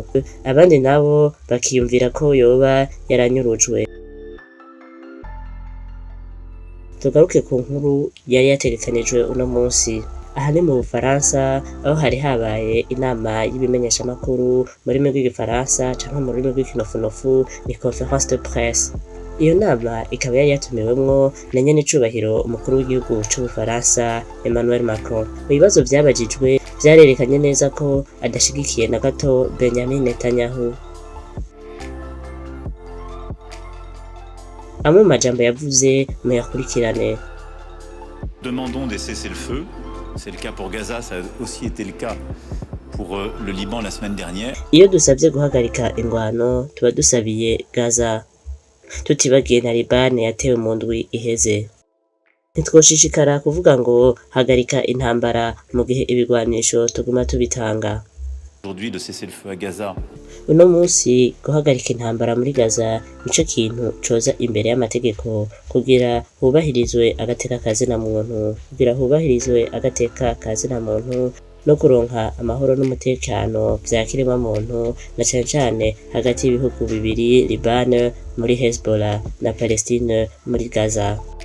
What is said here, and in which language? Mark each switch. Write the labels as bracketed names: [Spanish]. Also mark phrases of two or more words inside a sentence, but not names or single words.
[Rundi] Abandi nabo bakiyumvira ko yoba yaranyurujwe. Tugaruke ku nkuru yari yategekanijwe uno munsi. Aha ni mu Bufaransa, aho hari habaye inama y'ibimenyeshamakuru mu rurimi rw'igifaransa canke mu rurimi rw'ikinofunofu, ni [French] conférence de presse. [Rundi] Iyo nama ikaba yari yatumiwemwo na nyen'icubahiro umukuru w'igihugu c'Ubufaransa Emmanuel Macron. Mu bibazo vyabajijwe vyarerekanye neza ko adashigikiye na gato Benjamin Netanyahu. Amwe mu majambo yavuze muyakurikirane. [French] Demandons des cessez-le-feu. C'est le cas pour Gaza, ça a aussi été le cas pour le Liban la semaine dernière. [Rundi] Iyo dusavye guhagarika ingwano tuba dusabiye Gaza, tutibagiye na Liban yatewe mu ndwi iheze. Ntitwoshishikara kuvuga ngo hagarika intambara mu gihe ibigwanisho tuguma tubitanga. [French] Aujourd'hui de cesser le feu à Gaza. [Rundi] Uno munsi guhagarika intambara muri Gaza nico kintu coza imbere y'amategeko kugira hubahirizwe agateka kazina muntu, no kuronka amahoro n'umutekano vya kiremwamuntu, na cane cane hagati y'ibihugu bibiri, Liban muri Hezbollah na Palestine muri Gaza.